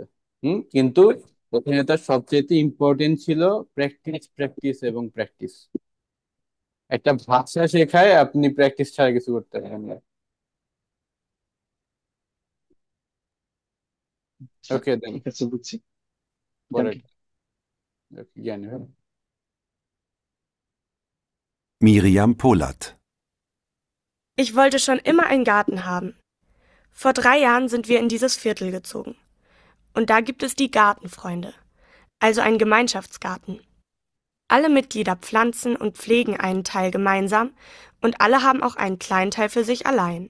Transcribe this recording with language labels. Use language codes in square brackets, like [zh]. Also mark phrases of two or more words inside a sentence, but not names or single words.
[bn] কিন্তু ওখানে তার সবচেয়ে ইম্পর্টেন্ট ছিল প্র্যাকটিস, প্র্যাকটিস এবং প্র্যাকটিস। একটা ভাষা শেখায় আপনি প্র্যাকটিস ছাড়া কিছু করতে পারেন না। আচ্ছা, ওকে দেন ঠিক আছে বুঝছি। এটা পরের। কি? জ্ঞানী ভাই। [de] Miriam Polat. Ich wollte schon immer einen Garten haben. Vor 3 Jahren sind wir in dieses Viertel gezogen. Und da gibt es die Gartenfreunde, also einen Gemeinschaftsgarten. Alle Mitglieder pflanzen und pflegen einen Teil gemeinsam und alle haben auch einen kleinen Teil für sich allein.